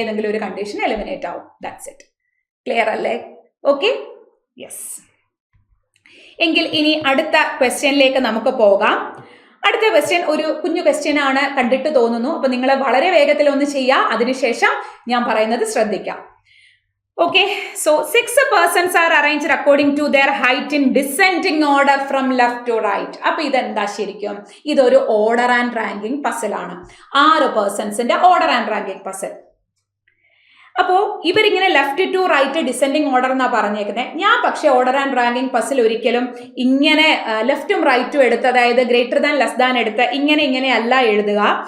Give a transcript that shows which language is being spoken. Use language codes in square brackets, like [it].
[ml] ഏതെങ്കിലും ഒരു condition eliminate ആവും. [en] That's it. [ml] ക്ലിയർ അല്ലേ? Okay, yes. എങ്കിൽ ഇനി അടുത്ത ക്വസ്റ്റ്യനിലേക്ക് നമുക്ക് പോകാം. അടുത്ത ക്വസ്റ്റ്യൻ ഒരു കുഞ്ഞു ക്വസ്റ്റ്യൻ ആണ്, കണ്ടിട്ട് തോന്നുന്നു. അപ്പൊ നിങ്ങൾ വളരെ വേഗത്തിൽ ഒന്ന് ചെയ്യാം. അതിനുശേഷം ഞാൻ പറയുന്നത് ശ്രദ്ധിക്കാം. [en] Okay, so 6 persons are arranged according to their height in descending order from left to right. [ml] അപ്പോൾ ഇതെന്താ ശരിക്കും? ഇതൊരു ഓർഡർ ആൻഡ് റാങ്കിങ് പസിൽ ആണ്. 6 പേഴ്സൺസിന്റെ ഓർഡർ ആൻഡ് റാങ്കിങ് പസിൽ. അപ്പോൾ ഇവരിങ്ങനെ left to right descending order എന്നാ പറഞ്ഞേക്കുന്നത്. ഞാൻ പക്ഷെ ഓർഡർ ആൻഡ് റാങ്കിങ് പസിൽ ഒരിക്കലും ഇങ്ങനെ ലെഫ്റ്റും റൈറ്റും എടുത്ത്, അതായത് [en] greater than less than [ml] എടുത്ത് ഇങ്ങനെ അല്ല എഴുതുക.